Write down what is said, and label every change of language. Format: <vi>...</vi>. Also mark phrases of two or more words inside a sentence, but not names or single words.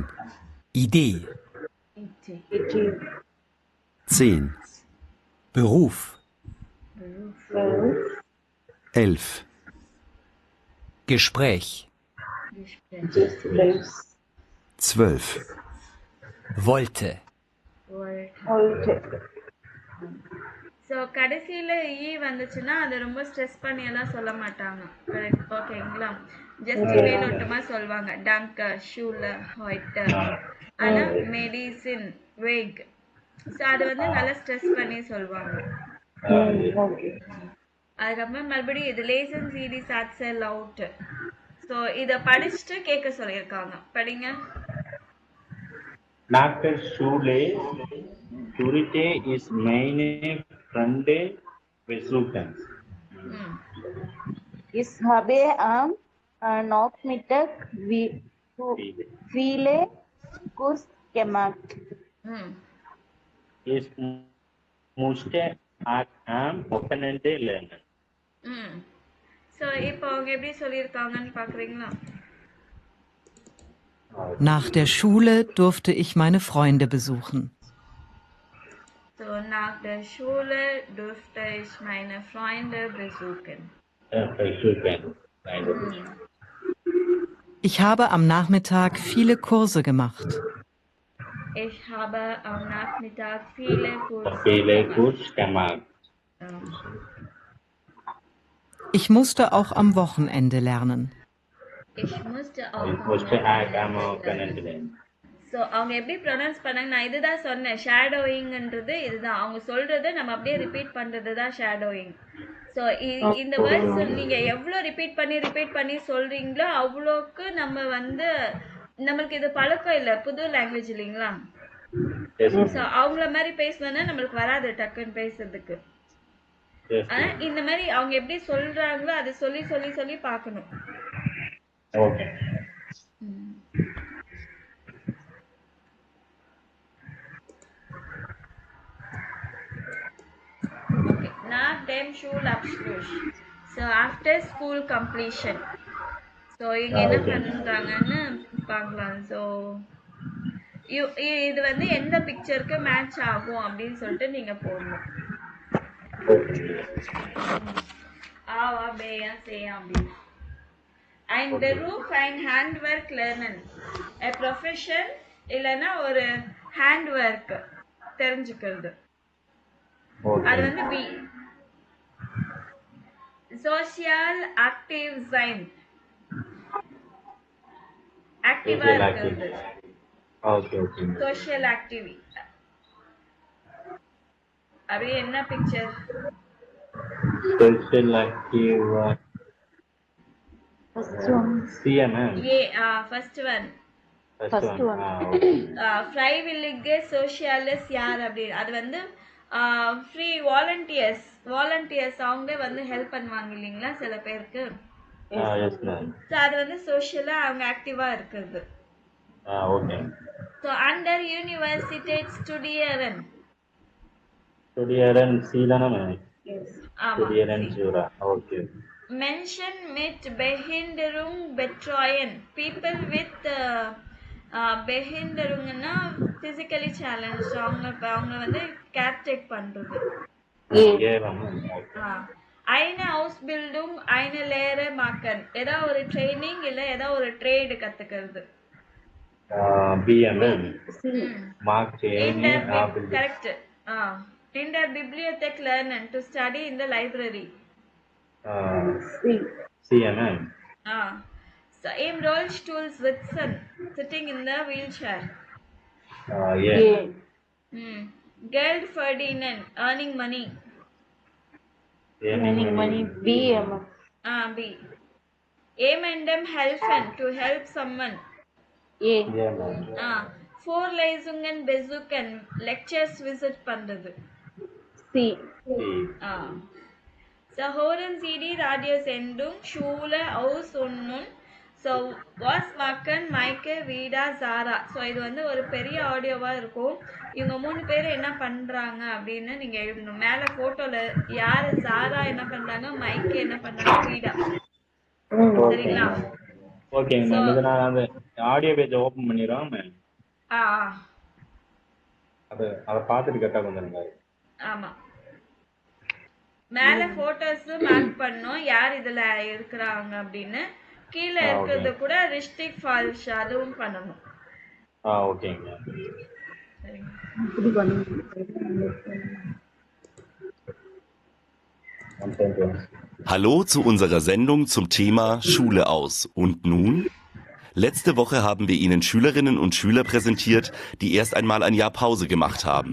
<de>Idee. 10. Beruf. 11. Gespräch. 12. Wollte.</de> <ta>ஸோ கடைசியில் ஈ வந்துச்சுன்னா அதை ரொம்ப ஸ்ட்ரெஸ் பண்ணி எல்லாம் சொல்ல மாட்டாங்க. கரெக்ட், ஓகேங்களா? ஜஸ்ட் மேலோட்டமாக சொல்லுவாங்க, டங்க, ஷூல, ஹாய்ட். ஆனால் மெடிசின், வேக், ஸோ அதை வந்து நல்லா ஸ்ட்ரெஸ் பண்ணி சொல்லுவாங்க. அதுக்கப்புறம் மறுபடியும் இது</ta> <de>Lesen Sie Sätze laut.</de> <ta>ஸோ இதை படிச்சுட்டு கேட்க சொல்லியிருக்காங்க. படிங்க.</ta> <de>Nach Schule Turite ist meine Freunde besuchen. Ich habe am Nachmittag viele Kurs gemacht. Ich musste am Wochenende lernen.</de> <ta>ஸோ இப்போ அவங்க எப்படி சொல்லியிருக்காங்கன்னு பார்க்குறீங்களா?</ta> <de>Nach der Schule durfte ich meine Freunde besuchen. So, nach der Schule durfte ich meine Freunde besuchen. Ich habe am Nachmittag viele Kurse gemacht. Ich habe am Nachmittag viele Kurse gemacht. Ich musste auch am Wochenende lernen. Ich musste auch am Wochenende lernen.</de> <ta>ஸோ அவங்க எப்படி ப்ரொனவுன்ஸ் பண்ணாங்க, நான் இதுதான் சொன்னேன். ஷேடோயிங்ன்றது இதுதான். அவங்க சொல்றதை நம்ம அப்படியே ரிப்பீட் பண்றது தான் ஷேடோயிங். ஸோ இந்த வேர்ட்ஸ் நீங்க எவ்வளோ ரிப்பீட் பண்ணி சொல்றீங்களோ அவ்வளோக்கு நம்ம வந்து நம்மளுக்கு இது பழக்கம் இல்லை, புது லாங்குவேஜ் இல்லைங்களா? ஸோ அவங்கள மாதிரி பேசணும்னா நம்மளுக்கு வராது டக்குன்னு பேசுறதுக்கு. ஆனா இந்த மாதிரி அவங்க எப்படி சொல்றாங்களோ அதை சொல்லி சொல்லி சொல்லி பார்க்கணும்.</ta> <en>Okay. Okay.</en> <de>Nach dem Schulabschluss.</de> <en>So after school completion.</en> <ta>So இங்க என்ன பண்றாங்கன்னு பார்க்கலாம். ஸோ இது வந்து எந்த பிக்சருக்கு மேட்ச் ஆகும் அப்படின்னு சொல்லிட்டு நீங்க போடணும். ஆவா பேயா சேயா அப்படின்னு.</ta> <de>And beruf ein handwork lernen.</de> <en>A profession</en> <ta>இல்லைன்னா ஒரு handwork தெரிஞ்சுக்கிறது. அது வந்து பி.</ta> <de>Social active sein.</de> <ta>ஆக்டிவா இருக்கிறது. Okay.</ta> <en>Social activity.</en> <ta>அப்படியே என்ன பிக்சர்?</ta> <de>Social active. CNN.</de> <en>First one.</en> <de>Freiwillige Sociales</de> <ta>யார் அப்படி, அது வந்து</ta> <en>free volunteers</en> <ta>அவங்க வந்து ஹெல்ப் பண்ணுவாங்க இல்லைங்களா சில பேருக்கு. ஸோ அது வந்து சோஷியலா அவங்க ஆக்டிவா இருக்கிறது.</ta> <de>So an der Universität studieren</de> <ta>சீலனா மேம்.</ta> <de>Studeren Jura. Okay. Menschen mit Behinderung betreuen.</de> <en>People with</en> <ta>பெஹிண்டருங்கன்னா</ta> <en>physically challenge,</en> <ta>அவங்க வந்து</ta> <en>care take</en> <ta>பண்றது. ஏவா மேம்?</ta> <de>eine Ausbildung, eine Lehre machen,</de> <ta>ஏதாவது ஒரு ட்ரைனிங் இல்ல ஏதாவது ஒரு ட்ரேட் கத்துக்கிறது. பிஏ மேம். C. மார்க் In ஏனி the ஆபிள். correct.</ta> <en>In the</en> <de>bibliothèque lernen,</de> <en>to study in the library.</en> <ta>C. சி மேம்.</ta> <de>So im Rollstuhl sitzen,</de> <en>sitting in the wheelchair.</en> <ta>ஏ.</ta> <de>Geld verdienen,</de> <en>earning money. Earning money. B.</en> <de>B. Jemandem helfen,</de> <en>to help someone. A.</en> <ta>ஏ மேம்.</ta> <de>Vorlesungen besuchen,</de> <en>lectures visit பண்றது.</en> <ta>C. சி.</ta> <de>So hören Sie die Radiosendung Schule aus und nun. So was machen Maike, Vida, Zara.</de> <ta>So இது வந்து ஒரு பெரிய ஆடியோவா இருக்கும். இவங்க 3 பேர் என்ன பண்றாங்க அப்படின்னு நீங்க எழுதணும். மேல போட்டோல யாரு சாரா என்ன பண்றாங்க, மைக்கே என்ன பண்றாங்க, வீடா. சரிங்களா? ஓகேங்க மேம். இது நான் அந்த ஆடியோ பேஜ் ஓபன் பண்ணிடுறோம் மேம். அதை பார்த்துட்டு கேட்டா கொஞ்சம். ஆமா, மேல போட்டோஸ் மார்க் பண்ணோம் யார் இதுல இருக்கிறாங்க அப்படின்னு. கீழே இருக்கிறது கூட</ta> <de>richtig falsch</de> <ta>அதுவும் பண்ணணும். ஓகேங்க.</ta> <de>Hallo zu unserer Sendung zum Thema Schule aus. Und nun? Letzte Woche haben wir Ihnen Schülerinnen und Schüler präsentiert, die erst einmal ein Jahr Pause gemacht haben.</de>